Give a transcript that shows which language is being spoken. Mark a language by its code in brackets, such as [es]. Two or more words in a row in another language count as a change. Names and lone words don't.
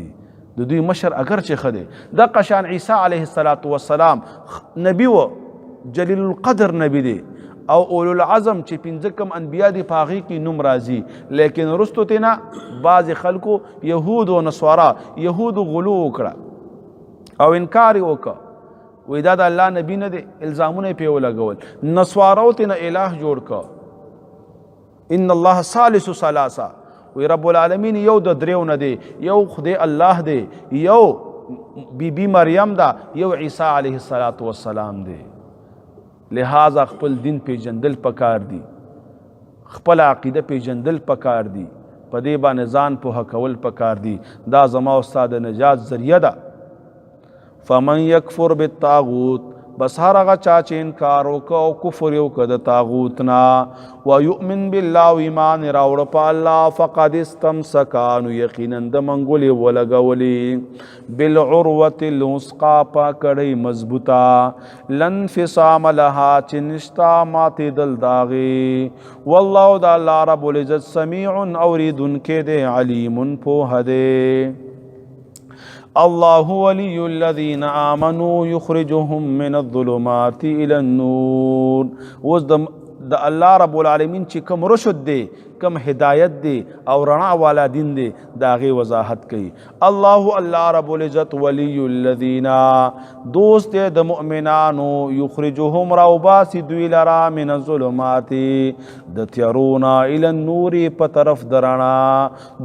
[ps] د دوی مشر اگر چې ښه دی، دقه شان عیسی [ar] علیه السلام [ps] نبی و، [ar] جلیل القدر [ps] نبی دی، او [ar] اولو العظم [ps] چې پنځه کم انبیا دي په هغې کې نوم راځي. لیکن وروستو ترې نه بعضې خلکو یهود و نصوارا، یهودو غلو وکړه او انکار یې وکړه. وی دا د الله نبی نه دی، الزامونه یې پرې ولګول. نصوارو ترې نه الہ جوړ کړه، [ar] ان الله ثالث ثلاثه. [ps] وی [ar] رب العالمین [ps] یو د دریو نه دی، یو خدای الله دی، یو بی مریم دا، یو عیسی [ar] علیه السلام [ps] دی. لہذا خپل دین پیژندل پکار دی، خپل عقیده پیژندل پکار دی، په دې باندې ځان پوهه کول پکار دی. دا زما او ستا د نجات ذریعه ده. [ar] فمن یکفر بالطاغوت، [ps] بس هر هغه چا چې انکار وکړه او کفر یې وکړه د طاغوت نه، [ar] ویؤمن بالله، [ps] او ایمان یې راوړه په الله، [ar] فقد استمسک، [ps] نو یقینا د منګولې ولګولې، [ar] بالعروة الوثقی، [ps] په کړۍ مضبوطه، [ar] لا انفصام لها، [ps] چې نشته ماتېدل د هغې. والله د الله [ar] رب العزت [ps] سمیع اورېدونکی دی، علیم پوهه دی. [ar] الله ولي الذين آمنوا يخرجهم من الظلمات إلى النور. [ps] اوس د الله [ar] رب العالمین [ps] چې کوم رشد دی، کم هدایت دی او رڼا والا دین دی، دا غي وضاحت کوي. الله [ar] رب العزت ولی الذین، [ps] دوست دی د مؤمنانو، یخرجهم راوباسی دوی لرا [ar] من الظلمات، [ps] د تیارونا [ar] الی النور، [ps] په طرف د رڼا.